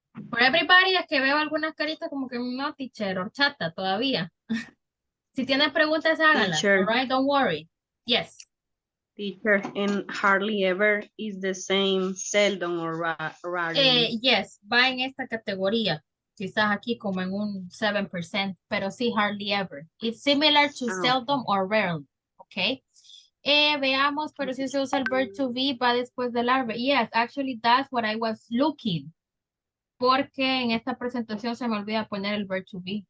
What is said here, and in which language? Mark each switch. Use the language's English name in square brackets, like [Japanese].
[Spanish] For everybody, es que veo algunas caritas como que no, teacher, horchata todavía. Si tienen preguntas, háganlas. [English] Teacher. All right, don't worry. Yes. Teacher, and hardly ever is the same, seldom or rarely. [Spanish] Yes, va en esta categoría. Quizás aquí como en un 7%, pero sí, hardly ever. [English] It's similar to seldom or rarely, okay? [Spanish] Veamos, pero si se usa el verb to be, va después del verbo. [English] Yes, actually, that's what I was looking. [Spanish] Porque en esta presentación se me olvida poner el verb to be.